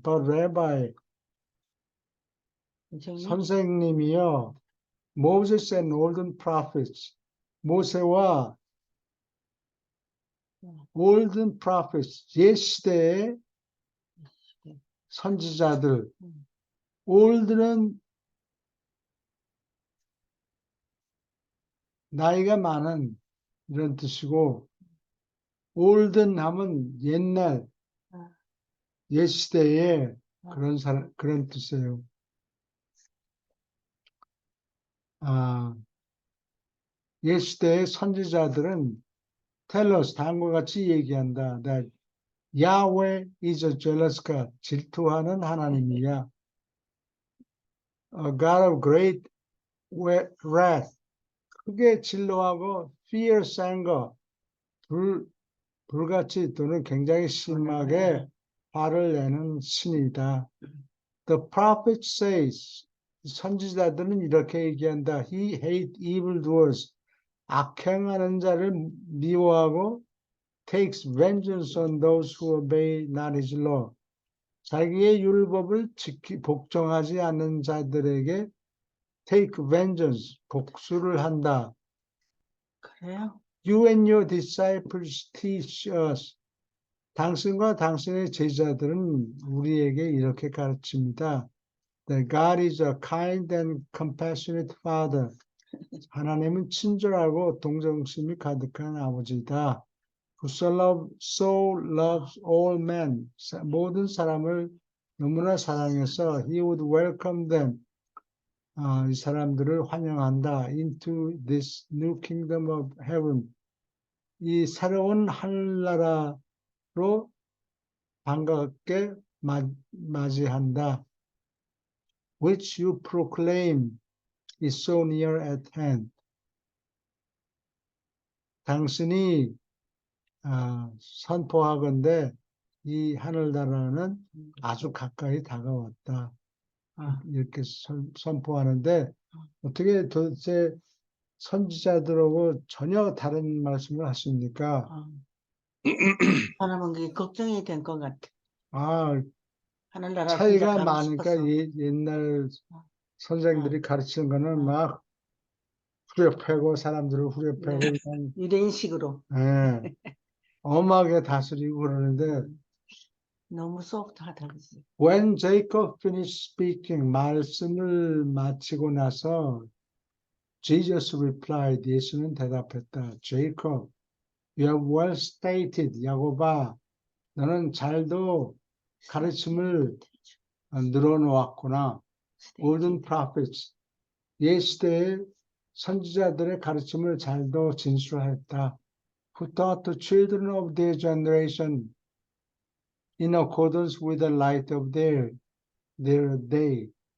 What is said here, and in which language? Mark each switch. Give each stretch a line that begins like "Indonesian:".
English: But Rabbi,
Korean: 선생님이요.
English: Moses and olden prophets. 모세와 olden prophets.
Korean: 옛 시대의 선지자들. old는 나이가 많은 이런 뜻이고 olden 하면 옛날 옛 시대의 그런 뜻이에요. 옛 시대의 선지자들은
English: tell us
Korean: 다음과 같이 얘기한다.
English: That Yahweh is a jealous God.
Korean: 질투하는 하나님이야.
English: A God of great wrath.
Korean: 크게 진노하고
English: fierce anger.
Korean: 불같이 또는 굉장히 심하게 화를 내는 신이다.
English: The prophet says,
Korean: 선지자들은 이렇게 얘기한다.
English: He hate evildoers.
Korean: 악행하는 자를 미워하고
English: takes vengeance on those who obey not his law.
Korean: 자기의 율법을 복종하지 않는 자들에게
English: take vengeance,
Korean: 복수를 한다. 그래요?
English: You and your disciples teach us.
Korean: 당신과 당신의 제자들은 우리에게 이렇게 가르칩니다.
English: That God is a kind and compassionate Father.
Korean: 하나님은 친절하고 동정심이 가득한 아버지다.
English: Who so loves all men.
Korean: 모든 사람을 너무나 사랑해서
English: He would welcome them.
Korean: 이 사람들을 환영한다.
English: Into this new kingdom of heaven.
Korean: 이 새로운 하늘나라로 반갑게 맞이한다.
English: Which you proclaim is so near at hand.
Korean: 당신이 선포하건대 이 하늘나라는 아주 가까이 다가왔다. 이렇게 선포하는데 어떻게 도대체 선지자들하고 전혀 다른 말씀을 하십니까? 사람은 그게 걱정이 된 것 같아. 하늘나라 차이가 진짜 가고 많으니까 싶어서. 옛날 선생들이 가르치는 거는 막 후려패고 사람들을 후려패고 그냥 유대인식으로. 엄하게 다스리고 그러는데 너무 소프트하다 그지.
English: When Jacob finished speaking,
Korean: 말씀을 마치고 나서
English: Jesus replied,
Korean: 예수는 대답했다.
English: Jacob, you have well stated.
Korean: 야곱아, 너는 잘도 가르침을 늘어놓았구나.
English: Olden prophets,
Korean: 옛 시대의 선지자들의 가르침을 잘도 진술했다.
English: Who taught the children of their generation in accordance with the light of their day.